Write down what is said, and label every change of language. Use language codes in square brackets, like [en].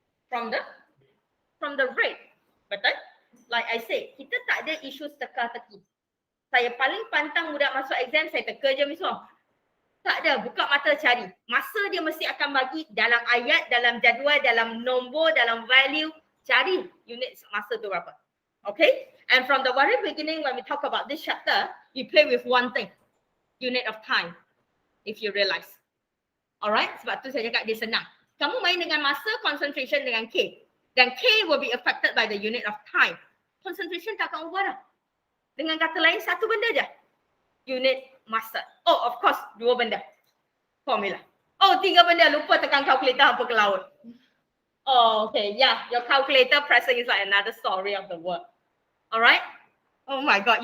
[en] From the rate. [ms] Betul? [en] Like I say, [ms] kita tak ada isu teka-teki. Saya paling pantang budak masuk exam, saya teka je misal. Tak ada, buka mata cari. Masa dia mesti akan bagi dalam ayat, dalam jadual, dalam nombor, dalam value. Cari unit masa tu berapa. Okay? [en] And from the very beginning when we talk about this chapter, you play with one thing. Unit of time. If you realize. Alright? [ms] Sebab tu saya cakap dia senang. Kamu main dengan masa, concentration dengan K. [en] Dan K will be affected by the unit of time. [ms] Concentration tak akan ubah dah. Dengan kata lain, satu benda je. Unit masa. [en] Oh, of course, [ms] dua benda. Formula. Oh, tiga benda. Lupa tekan calculator apa ke laut. Oh, okay. [en] Yeah, your calculator pressing is like another story of the world. Alright? Oh my God.